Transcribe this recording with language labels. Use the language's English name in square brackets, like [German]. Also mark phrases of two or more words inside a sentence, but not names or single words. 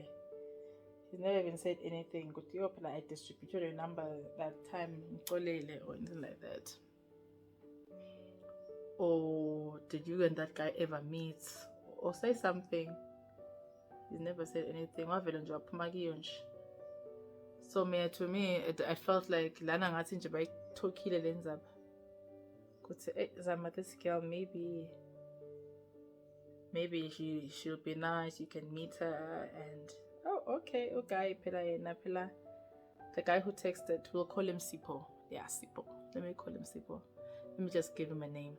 [English] He's never even said anything. I distributed your number that time, or anything like that. Or did you and that guy ever meet or say something? He's never said anything. So to me, I felt like [Zulu] lana ngathi nje bayithokile lenzaba. Kuthi zama [English] this girl, maybe she'll be nice. You can meet her and okay, pela. The guy who texted, we'll call him Sipo. Yeah, Sipo. Let me call him Sipo. Let me just give him a name.